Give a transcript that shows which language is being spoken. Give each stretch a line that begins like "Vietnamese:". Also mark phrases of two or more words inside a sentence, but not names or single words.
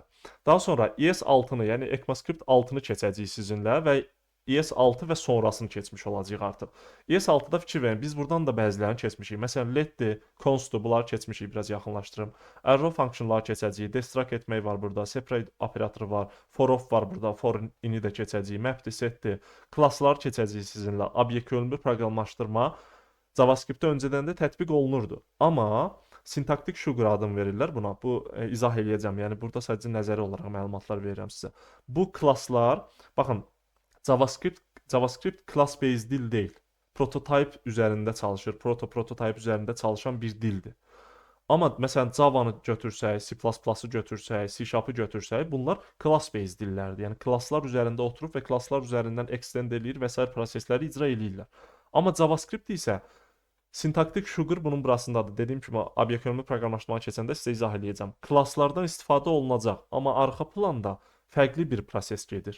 Azerbaijani: Daha sonra ES6-nı, yəni ECMAScript 6-nı keçəcəyik sizinlə və ES6 və sonrasını keçmiş olacağıq artıq. ES6-da fikir verin, biz buradan da bəzilərini keçmişik. Məsələn, let'dir, const'dur, bunları keçmişik, biraz yaxınlaşdırım. Arrow funksiyonları keçəcəyik, destruct etmək var burada, separate operatoru var, for of var burada, for in'i də keçəcəyik, map'dir, set'dir, klassları keçəcəyik sizinlə, obyekt yönümlü proqramlaşdırma JavaScript-də öncədən də tətbiq olunurdu. Amma sintaktik sugar adını verirlər buna. Bu izah eləyəcəm. Yəni burada sadəcə nəzəri olaraq məlumatlar verirəm sizə. Bu klasslar, baxın, JavaScript class-based dil deyil. Prototype üzərində çalışır, prototype üzərində çalışan bir dildir. Amma məsələn Java-nı götürsək, C++-ı götürsək, C#-ı götürsək, bunlar class-based dillərdir. Yəni klasslar üzərində oturub və klasslar üzərindən extend eləyir və s. prosesləri icra eləyirlər. Amma JavaScript isə sintaktik sugar bunun burasındadır. Dediyim kimi, obyekt yönümlü proqramlaşdırmaya keçəndə sizə izah eləyəcəm. Klasslardan istifadə olunacaq, amma arxa planda fərqli bir proses gedir.